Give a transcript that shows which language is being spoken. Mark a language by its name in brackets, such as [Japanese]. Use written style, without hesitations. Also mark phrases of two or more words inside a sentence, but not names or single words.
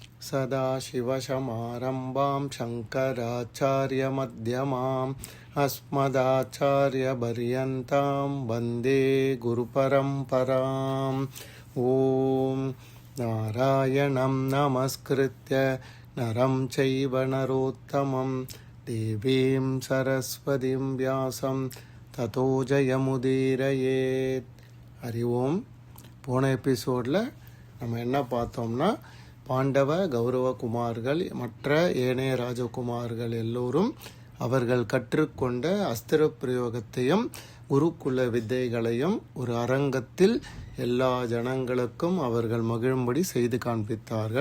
[Sanskrit] सदाशिवसमारम्भां शङ्कराचार्यमध्यमाम् अस्मदाचार्यपर्यन्तां वन्दे गुरुपरम्पराम्। ॐ नारायणं नमस्कृत्य नरं चैव नरोत्तमं देवीं सरस्वतीं व्यासं ततो जयमुदीरयेत्. हरि ओम. [Tamil] போன எபிசோடில் நம்ம என்ன பார்த்தோம்னா, பாண்டவ கௌரவ குமார்கள் மற்ற ஏனைய ராஜகுமார்கள் எல்லோரும் அவர்கள் கற்றுக்கொண்ட அஸ்திர பிரயோகத்தையும் குருகுல வித்தைகளையும் ஒரு அரங்கத்தில் எல்லா ஜனங்களுக்கும் அவர்கள் மகிழும்படி செய்து காண்பித்தார்கள்.